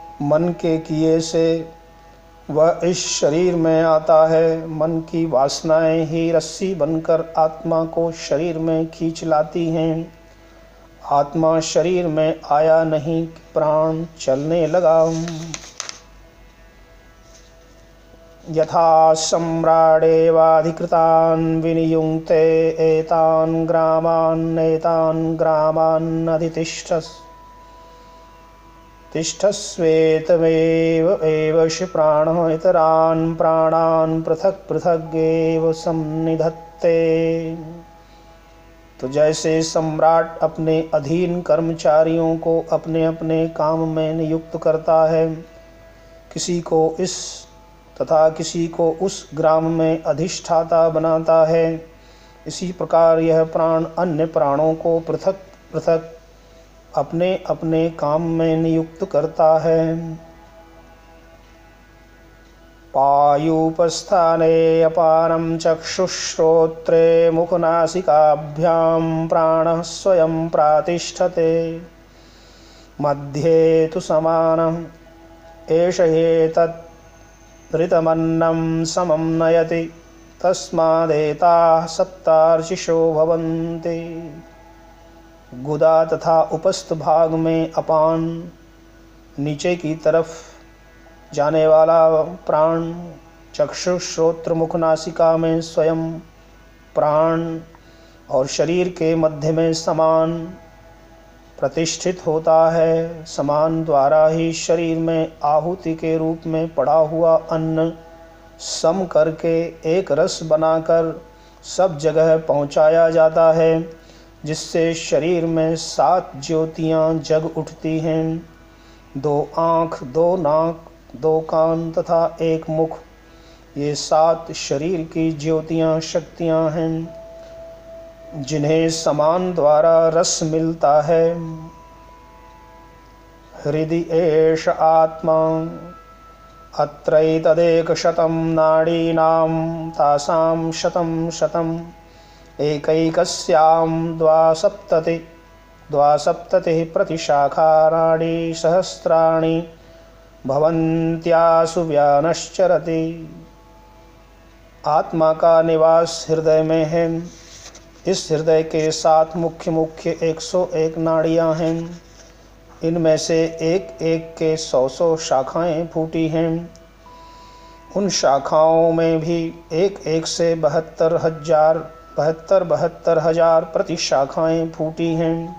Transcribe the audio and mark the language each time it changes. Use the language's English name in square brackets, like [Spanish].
[Hindi] मन के किए से वह इस शरीर में आता है। मन की वासनाएं ही रस्सी बनकर आत्मा को शरीर में खींच लाती हैं। आत्मा शरीर में आया नहीं, प्राण चलने लगा। [Sanskrit] यथा सम्राडेवाधिकृतान् विनियुङ्क्ते एतान् ग्रामान् तिष्ठस्वेतमेव एवश प्राणः इतरान् प्राणान् पृथक् पृथक् एव संनिधत्ते। [Hindi] तो जैसे सम्राट अपने अधीन कर्मचारियों को अपने अपने काम में नियुक्त करता है, किसी को इस तथा किसी को उस ग्राम में अधिष्ठाता बनाता है, इसी प्रकार यह प्राण अन्य प्राणों को पृथक पृथक अपने अपने काम में नियुक्त करता है। [Sanskrit] पायूपस्थाने अपानं चक्षुश्रोत्रे मुखनासिकाभ्यां प्राणः स्वयं प्रातिष्ठते। मध्ये तु समानः एष एतत् ऋतमन्नं समं नयति, तस्मादेताः सप्तार्चिषो भवन्ति। [Hindi] गुदा तथा उपस्थ भाग में अपान, नीचे की तरफ जाने वाला प्राण, चक्षु श्रोत्र मुख नासिका में स्वयं प्राण और शरीर के मध्य में समान प्रतिष्ठित होता है। समान द्वारा ही शरीर में आहुति के रूप में पड़ा हुआ अन्न सम करके एक रस बनाकर सब जगह पहुंचाया जाता है, जिससे शरीर में 7 ज्योतियां जग उठती हैं। 2 आँख, 2 नाक, 2 कान तथा 1 मुख, ये 7 शरीर की ज्योतियां शक्तियां हैं, जिन्हें समान द्वारा रस मिलता है। [Sanskrit] हृदि एष आत्मा अत्रैतदेकशतं नाडीनां तासां शतं शतम् एकैकस्यां द्वासप्ततिः प्रतिशाखा नाडी सहस्राणि भवन्त्यासु व्यानश्चरति। [Hindi] आत्मा का निवास हृदय में है। इस हृदय के 7 मुख्य 101 नाड़ियाँ हैं। इनमें से एक एक के 100 शाखाएं फूटी हैं। उन शाखाओं में भी एक एक से 72 हजार प्रति शाखाएं फूटी हैं।